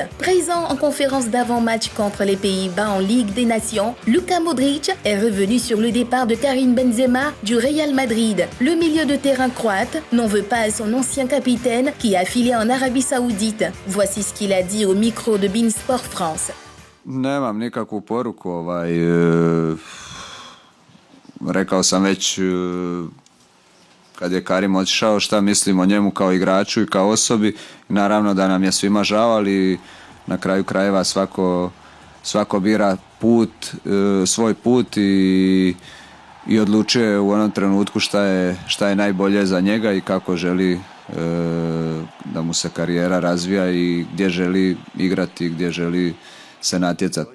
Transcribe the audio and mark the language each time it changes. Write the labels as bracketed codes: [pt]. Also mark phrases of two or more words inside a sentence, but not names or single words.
[fr] Présent en conférence d'avant-match contre les Pays-Bas en Ligue des Nations, Luka Modric est revenu sur le départ de Karim Benzema du Real Madrid. Le milieu de terrain croate n'en veut pas à son ancien capitaine qui a filé en Arabie Saoudite. Voici ce qu'il a dit au micro de Beansport France. [hr] Nemam nikakvu poruku, rekao sam već kad je Karim otišao šta mislim o njemu kao igraču i kao osobi. Naravno da nam je svima žao, ali na kraju krajeva svako bira put, svoj put i odlučuje u onom trenutku šta je najbolje za njega i kako želi da mu se karijera razvija i gdje želi igrati, gdje želi se natjecati.